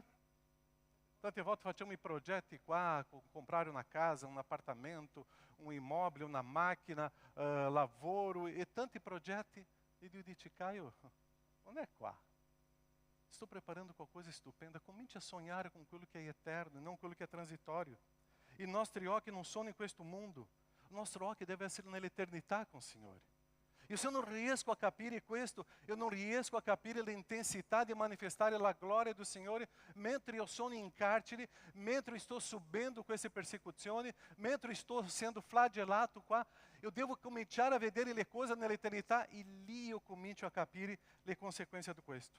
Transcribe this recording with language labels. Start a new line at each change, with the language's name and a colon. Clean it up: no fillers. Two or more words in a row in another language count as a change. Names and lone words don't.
Italian: Tante volte facciamo i progetti qua, comprare una casa, un appartamento, un immobile, una macchina, lavoro e tanti progetti. E Dio dice, Caio, non è qua. Sto preparando qualcosa stupenda. Cominci a sognare con quello che è eterno, non quello che è transitorio. I nostri occhi non sono in questo mondo. Il nostro occhio deve essere nell'eternità con il Signore. E se
Portuguese: eu não
Italian: riesco a capire questo,
Portuguese: eu não
Italian: riesco a capire l'intensità di manifestare la gloria do Signore mentre io sono in carcere, mentre sto subendo queste persecuzioni, mentre sto sendo flagelato qua,
Portuguese: eu devo
Italian: cominciare a vedere le cose nell'eternità e lì io comincio a capire le conseguenze di questo.